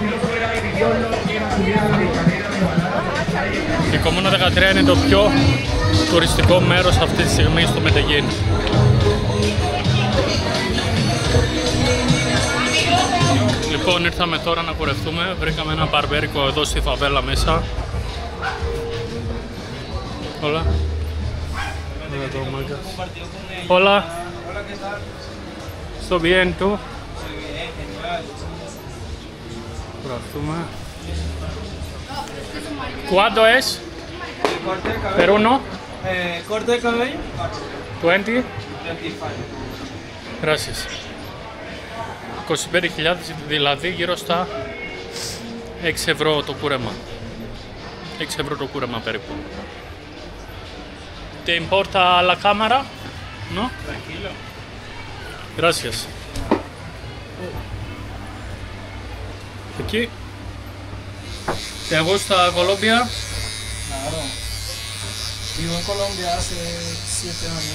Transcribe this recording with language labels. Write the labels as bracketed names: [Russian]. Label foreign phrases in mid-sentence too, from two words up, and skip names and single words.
[Greek] Η Κομμούνα 13 είναι το πιο τουριστικό μέρος αυτή τη στιγμή στο Μετεγίν. Λοιπόν, ήρθαμε τώρα να κουρευτούμε. Βρήκαμε ένα μπαρμπέρικο εδώ στη φαβέλα μέσα. Όλα. εδώ, μάγκας. [Spanish] Hola. ¿Estoy bien, tú? Προσπαθούμε. ¿Cuánto es? Per uno? Corte de cabello? 20? 25. Gracias. [Greek] 25.000, δηλαδή γύρω στα 6 ευρώ το κούρεμα. 6 ευρώ το κούρεμα περίπου. [Spanish] ¿Te importa la cámara? ¿No? Tranquilo. Gracias. Aquí. ¿Te gusta Colombia? Claro. Vivo en Colombia hace 7 años.